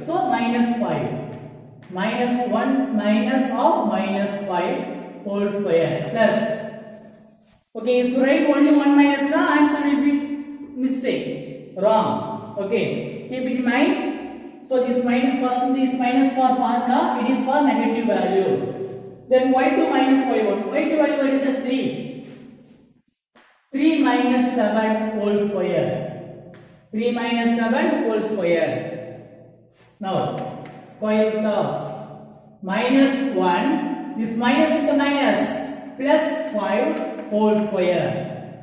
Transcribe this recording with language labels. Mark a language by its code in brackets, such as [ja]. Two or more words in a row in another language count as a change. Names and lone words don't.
[en] So minus 5 minus 1 minus of minus 5 whole square plus. Okay, if you write only 1 minus, the answer will be mistake, wrong. Okay, keep it in mind. So this minus, first this minus for formula, it is for negative value. Then y2 minus y1. y2 value what is a 3. 3 minus 7 whole square. 3 minus 7 whole square. Now square root of minus 1. This minus into minus plus 5 whole square.